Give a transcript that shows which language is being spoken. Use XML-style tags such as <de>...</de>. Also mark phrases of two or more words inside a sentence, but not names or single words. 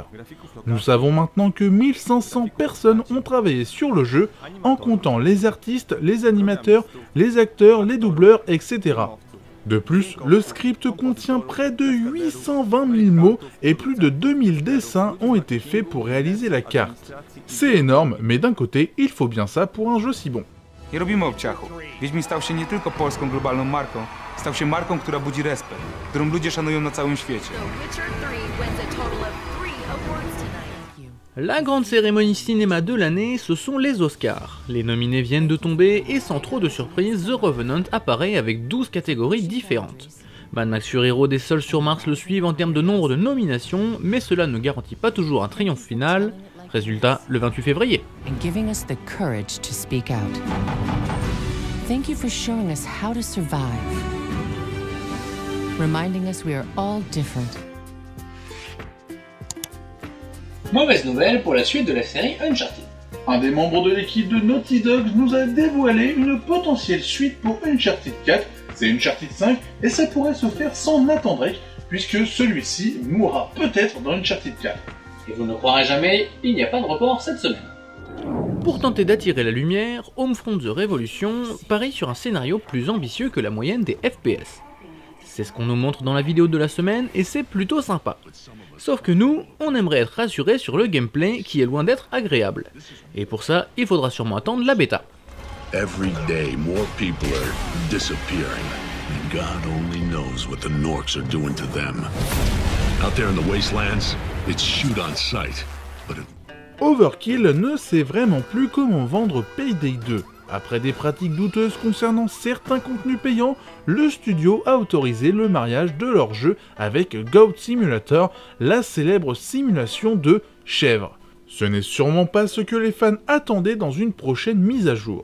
<fr>Nous savons maintenant que 1500 personnes ont travaillé sur le jeu, en comptant les artistes, les animateurs, les acteurs, les doubleurs, etc. De plus, le script contient près de 820 000 mots et plus de 2000 dessins ont été faits pour réaliser la carte. C'est énorme, mais d'un côté, il faut bien ça pour un jeu si bon.</fr> <pl>Nie robimy obciachu. Wiedźmin stał się nie tylko polską globalną marką, stał się marką, która budzi respekt, którą ludzie szanują na całym świecie.</pl> <fr>La grande cérémonie cinéma de l'année, ce sont les Oscars. Les nominés viennent de tomber et sans trop de surprise, The Revenant apparaît avec 12 catégories différentes. Mad Max Fury Road et Seul sur Mars le suivent en termes de nombre de nominations, mais cela ne garantit pas toujours un triomphe final. Résultat, le 28 février.</fr> <en>And giving us the courage to speak out. Thank you for showing us how to survive. Reminding us we are all different.</en> <fr>Mauvaise nouvelle pour la suite de la série Uncharted. Un des membres de l'équipe de Naughty Dog nous a dévoilé une potentielle suite pour Uncharted 4, c'est Uncharted 5, et ça pourrait se faire sans Nathan Drake, puisque celui-ci mourra peut-être dans Uncharted 4. Et vous ne croirez jamais, il n'y a pas de report cette semaine. Pour tenter d'attirer la lumière, Homefront The Revolution parie sur un scénario plus ambitieux que la moyenne des FPS. C'est ce qu'on nous montre dans la vidéo de la semaine et c'est plutôt sympa. Sauf que nous, on aimerait être rassurés sur le gameplay qui est loin d'être agréable. Et pour ça, il faudra sûrement attendre la bêta.</fr> <en>Every day more people are disappearing, and God only knows what the Norks are doing to them. Out there in the wastelands, it's shoot on sight, but</en> <fr>Overkill ne sait vraiment plus comment vendre Payday 2. Après des pratiques douteuses concernant certains contenus payants, le studio a autorisé le mariage de leur jeu avec Goat Simulator, la célèbre simulation de chèvre. Ce n'est sûrement pas ce que les fans attendaient dans une prochaine mise à jour.</fr>